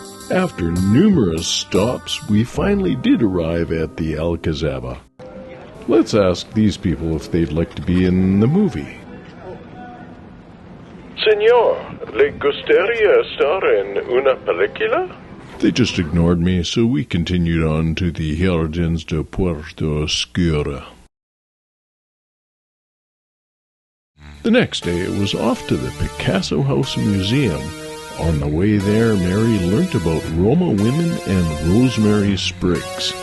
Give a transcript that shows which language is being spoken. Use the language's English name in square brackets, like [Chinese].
[English] After numerous stops, we finally did arrive at the Alcazaba. Let's ask these people if they'd like to be in the movie. [Spanish] Señor, ¿le gustaría estar en una película? [English] They just ignored me, so we continued on to the Jardins de Puerto Oscura. The next day it was off to the Picasso House Museum. On the way there, Mary learnt about Roma women and rosemary sprigs.